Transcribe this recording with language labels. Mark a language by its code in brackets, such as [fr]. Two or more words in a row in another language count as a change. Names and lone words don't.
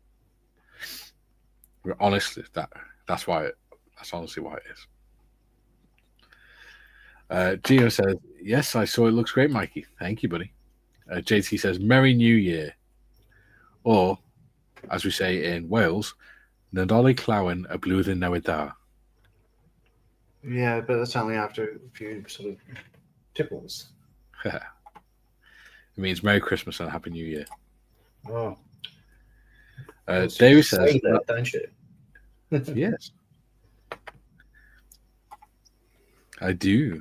[en] Honestly, that's why that's honestly why it is. Gio says, yes, I saw it. Looks great, Mikey. Thank you, buddy. JT says, Merry New Year. Or, as we say in Wales, [cy] Nadolig Llawen y blwyddyn newydd dda. [en] Yeah, but that's only after a few sort of tipples. It means Merry Christmas and Happy New Year. Oh. David says, that, don't you? yes. I do.